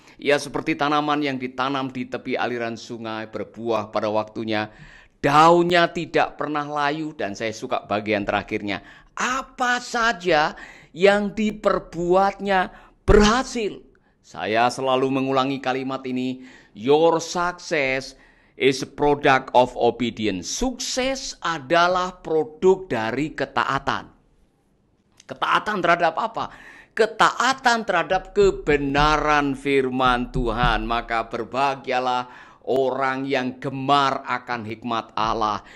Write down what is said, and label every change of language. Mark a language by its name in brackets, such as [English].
[Indonesian] Ia seperti tanaman yang ditanam di tepi aliran sungai, berbuah pada waktunya. Daunnya tidak pernah layu, dan saya suka bagian terakhirnya. Apa saja yang diperbuatnya berhasil. Saya selalu mengulangi kalimat ini. [English] Your success is a product of obedience. [Indonesian] Sukses adalah produk dari ketaatan. Ketaatan terhadap apa? Ketaatan terhadap kebenaran firman Tuhan. Maka berbahagialah orang yang gemar akan hikmat Allah.